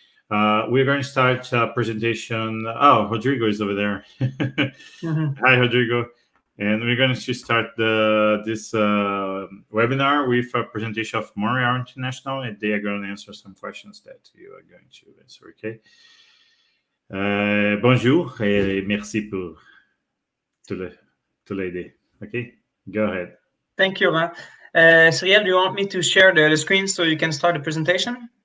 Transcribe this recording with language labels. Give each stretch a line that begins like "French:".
English: We're going to start a presentation. Oh, Rodrigo is over there. Hi, Rodrigo. And we're going to start this webinar with a presentation of Montreal International, and they are going to answer some questions that you are going to answer, okay?
French: Bonjour, et merci pour tout l'aider.
English: Okay, go ahead. Thank you, Laurent. Cyril, do you want me to share the screen so you can start the presentation?